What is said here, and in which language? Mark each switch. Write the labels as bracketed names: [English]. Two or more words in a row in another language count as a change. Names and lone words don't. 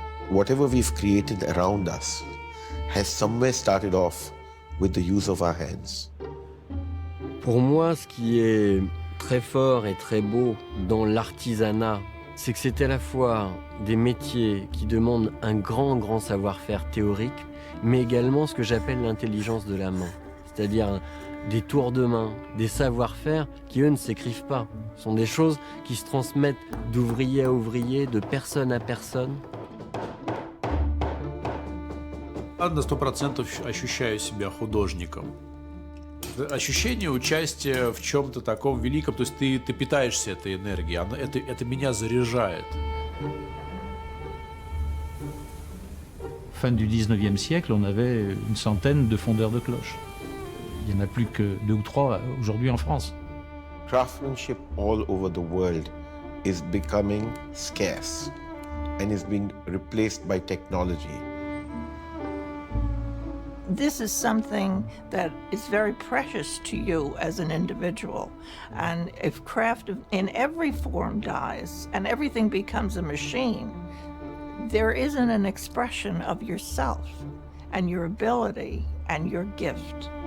[English] whatever we've created around us has somewhere started off with the use of our hands. [French] Pour moi, ce qui est très fort et très beau dans l'artisanat, c'est que c'est à la fois des métiers qui demandent un grand savoir-faire théorique, mais également ce que j'appelle l'intelligence de la main. C'est-à-dire des tours de main, des savoir-faire qui, eux, ne s'écrivent pas. Ce sont des choses qui se transmettent d'ouvrier à ouvrier, de personne à personne. [Russian] На 100% ощущаю себя художником. Ощущение участия в чем-то таком великом, то есть ты питаешься этой энергией, это меня заряжает. [French] Fin du 19e siècle, on avait une centaine de fondeurs de cloches. Il n'y en a plus que 2 ou 3 aujourd'hui en France. [English] Craftsmanship all over the world is becoming scarce and is being replaced by technology. This is something that is very precious to you as an individual. And if craft in every form dies and everything becomes a machine, there isn't an expression of yourself and your ability and your gift.